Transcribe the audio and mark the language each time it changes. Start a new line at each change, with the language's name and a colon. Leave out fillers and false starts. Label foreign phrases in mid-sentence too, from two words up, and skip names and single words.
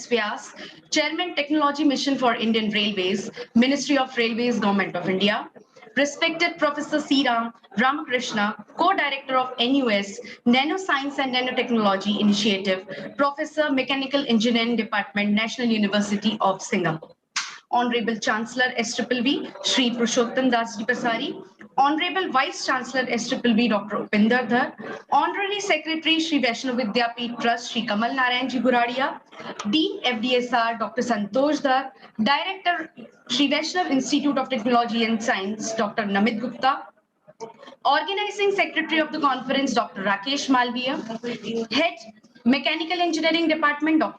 English: Vyas, Chairman Technology Mission for Indian Railways, Ministry of Railways, Government of India. Respected Professor C. Ramakrishna, Co-Director of NUS, Nanoscience and Nanotechnology Initiative, Professor Mechanical Engineering Department, National University of Singapore. Honorable Chancellor SVV, Shri Purushottam Das Ji Pasari, Honorable Vice Chancellor SVV, Dr. Upinder Dhar, Honorary Secretary, Shri Vishwavidyalaya Trust, Shri Kamal Narayan Ji Guradia, Dean FDSR, Dr. Santosh Dhar, Director, Shri Vaishnav Institute of Technology and Science, Dr. Namit Gupta, Organizing Secretary of the conference, Dr. Rakesh Malviya, Head, Mechanical Engineering Department, Dr.